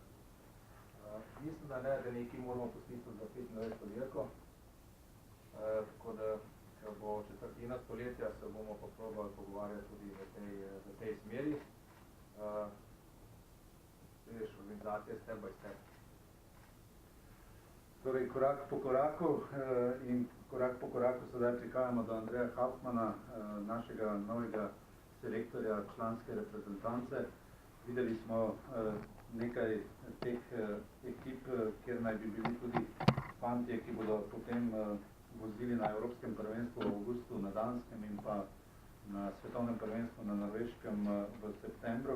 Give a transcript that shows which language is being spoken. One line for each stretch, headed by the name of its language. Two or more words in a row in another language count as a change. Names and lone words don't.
Slovenian: Mislim, da ne, da nekaj moramo pustiti za 25. dirko. Tako da, ko bo četrtina stoletja, se bomo pa probali pogovarjati tudi v tej smeri. Veš, organizacija
English: step by step.
Slovenian: Torej, korak po koraku sedaj prihajamo do Andreja Hauptmana, našega novega selektorja članske reprezentance. Videli smo nekaj teh ekip, kjer naj bi bili tudi fantje, ki bodo potem vozili na Evropskem prvenstvu v avgustu na Danskem in pa na svetovnem prvenstvu na Norveškem v septembru.